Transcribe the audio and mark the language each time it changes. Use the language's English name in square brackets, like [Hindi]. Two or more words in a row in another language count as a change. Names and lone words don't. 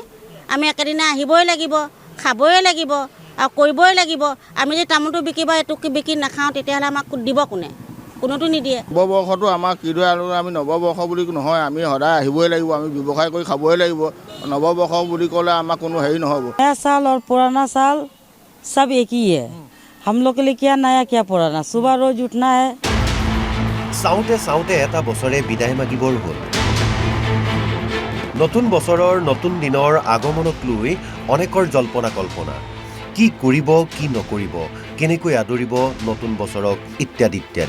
[Assamese] আমি একেদিনা আহিবই লাগিব, খাবই লাগিব আৰু কৰিবই লাগিব। আমি যদি তামোলটো বিকি বা এইটো বিকি নাখাওঁ তেতিয়াহ'লে আমাক দিব কোনে? কোনোতো নিদিয়ে। নৱবৰ্ষটো আমাৰ কিদৰে আমি নৱবৰ্ষ বুলি নহয়, আমি সদায় আহিবই লাগিব, আমি ব্যৱসায় কৰি খাবই লাগিব। নৱবৰ্ষ বুলি ক'লে আমাৰ কোনো হেৰি নহ'ব। [Hindi] नया साल और पुराना साल सब एक ही है। हम लोग के लिए क्या नया क्या पुराना, सुबह रोज उठना है। [Assamese] চাওঁতে চাওঁতে এটা বছৰে বিদায় মাগিবৰ হ'ল। নতুন বছৰৰ নতুন দিনৰ আগমনক লৈ অনেকৰ জল্পনা কল্পনা। কি কৰিব, কি নকৰিব, কেনেকৈ আদৰিব নতুন বছৰক ইত্যাদি ইত্যাদি।